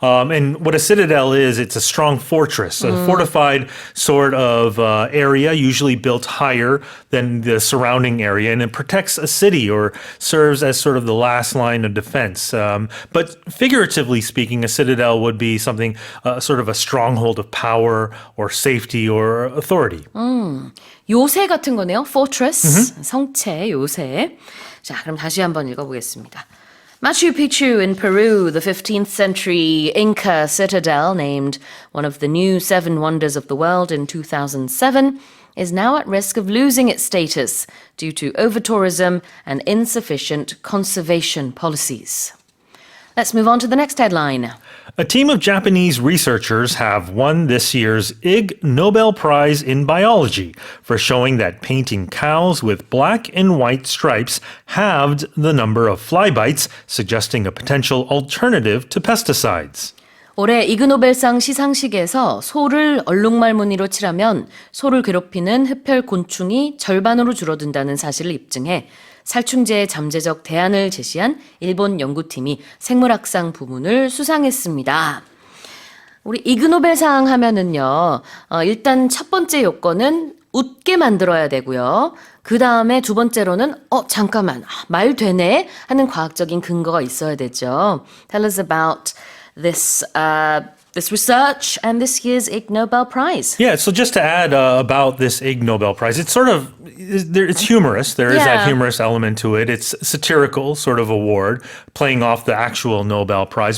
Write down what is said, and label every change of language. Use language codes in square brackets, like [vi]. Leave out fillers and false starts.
[en] And what a citadel is, it's a strong fortress, a fortified sort of area, usually built higher than the surrounding area, and it protects a city or serves as sort of the last line of defense. But figuratively speaking, a citadel would be something sort of a stronghold of power or safety or authority. [ko] 요새 같은 거네요. Fortress, 성체, 요새. 자, 그럼 다시 한번 읽어보겠습니다. [en] Machu Picchu in Peru, the 15th century Inca citadel, named one of the new seven wonders of the world in 2007, is now at risk of losing its status due to over-tourism and insufficient conservation policies. Let's move on to the next headline. A team of Japanese researchers have won this year's Ig Nobel Prize in Biology for showing that painting cows with black and white stripes halved the number of fly bites, suggesting a potential alternative to pesticides. [ko] 올해 이그노벨상 시상식에서 소를 얼룩말무늬로 칠하면 소를 괴롭히는 흡혈 곤충이 절반으로 줄어든다는 사실을 입증해 살충제의 잠재적 대안을 제시한 일본 연구팀이 생물학상 부문을 수상했습니다. 우리 이그노벨상 하면은요, 일단 첫 번째 요건은 웃게 만들어야 되고요. 그 다음에 두 번째로는 잠깐만, 말 되네 하는 과학적인 근거가 있어야 되죠. [en] Tell us about this research and this year's Ig Nobel Prize. Yeah, so just to add about this Ig Nobel Prize, it's sort of, it's humorous. There is that humorous element to it. It's satirical sort of award, playing off the actual Nobel Prize.